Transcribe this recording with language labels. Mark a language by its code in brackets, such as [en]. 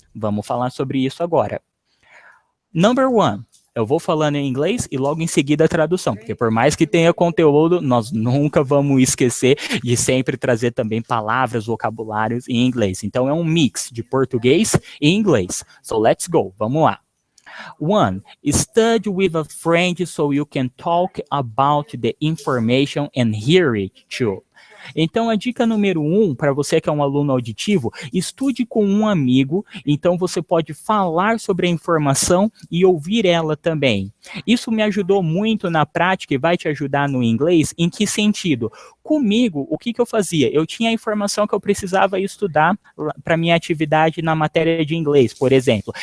[pt] Vamos falar sobre isso agora. [en] Number 1. [pt] Eu vou falando em inglês e logo em seguida a tradução, porque por mais que tenha conteúdo, nós nunca vamos esquecer de sempre trazer também palavras, vocabulários em inglês. Então é um mix de português e inglês. [en] So let's go, [pt] vamos lá. [en] 1. Study with a friend so you can talk about the information and hear it too. [pt] Então, a dica número 1, para você que é um aluno auditivo, estude com um amigo, então você pode falar sobre a informação e ouvir ela também. Isso me ajudou muito na prática e vai te ajudar no inglês, em que sentido? Comigo, o que eu fazia? Eu tinha a informação que eu precisava estudar para minha atividade na matéria de inglês, por exemplo.